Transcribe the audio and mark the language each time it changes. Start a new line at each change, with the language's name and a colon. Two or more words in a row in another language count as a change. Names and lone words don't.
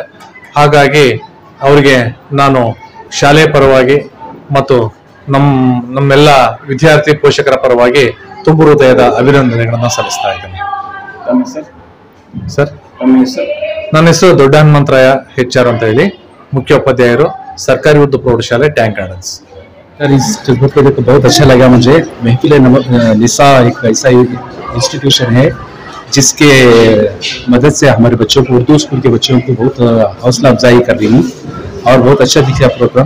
Kannada: ಹಾಗಾಗಿ ಅವರಿಗೆ ನಾನು ಶಾಲೆಯ ಪರವಾಗಿ ಮತ್ತು ನಮ್ಮೆಲ್ಲ ವಿದ್ಯಾರ್ಥಿ ಪೋಷಕರ ಪರವಾಗಿ ತುಂಬು ಹೃದಯದ ಅಭಿನಂದನೆಗಳನ್ನು ಸಲ್ಲಿಸ್ತಾ ಇದ್ದೇನೆ. ಸರ್, ನನ್ನ ಹೆಸರು ದೊಡ್ಡ ಹನುಮಂತರಾಯ HR ಅಂತ ಹೇಳಿ,
Hindi: मुख्योपाध्याय सरकारी उर्दू प्रौढ़शाला टैंक गार्डन्स। सर, इस खिदमत को देखकर बहुत अच्छा लगा मुझे। महफिल निसा एक ऐसा इंस्टीट्यूशन है जिसके मदद से हमारे बच्चों को, उर्दू स्कूल के बच्चों को बहुत हौसला अफजाई कर रही हूँ और बहुत अच्छा दिखा प्रोग्राम।